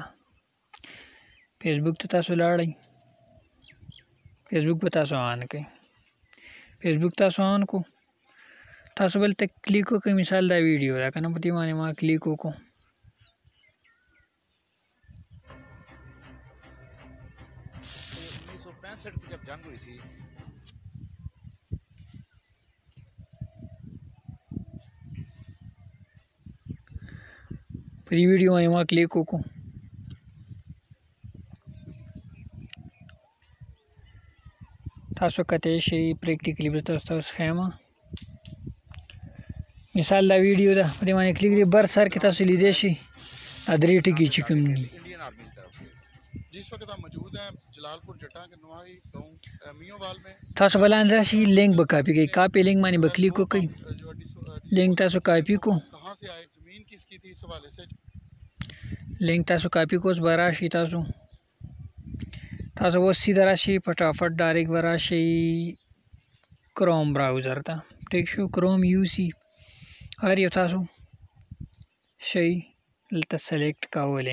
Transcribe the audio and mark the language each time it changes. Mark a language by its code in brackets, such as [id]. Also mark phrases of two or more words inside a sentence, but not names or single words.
[ps] فیسبوک ته تاسو لاړئ، فیسبوک به تاسو آن کړئ. فیسبوک تاسو آن کو تاسو بل ته کلیک وکړئ. مثال دا ویډیو ده که نه، په دې باندې ما کلیک وکړو. [ur] 1965 کی جب جنگ ہوئی تھی [ps] په دې ویډیو باندې ما کلیک وکړو. تاسو کته شي پریکټیکلی به تاسو ښیم. مثال دا ویډیو ده، په دې باندې کلیک دی، بر سر کې تاسو لیدای شي درې ټکي چې کوم دي. [en] Indian Army [ur] کی طرف سے جس وقت ہم موجود ہیں جلالپور جٹا کے نواحی گاؤں میووال میں. [ps] تاسو بلاندې راشي لینک به کاپی کړئ. [en] copy link [ps] باندې به کلیک وکړئ. لینک تاسو کاپی کو، [ur] کہاں سے آئے، زمین کس کی تھی، اس حوالے سے [ps] لینک تاسو کاپی کو. اوس به راشي تاسو اوس سیده راشي فټافټ ډایرکټ به راشي کروم براوزر ته. ټیک شو، کروم یو سی هر یو تاسو شي دلته سلیکټ کولی.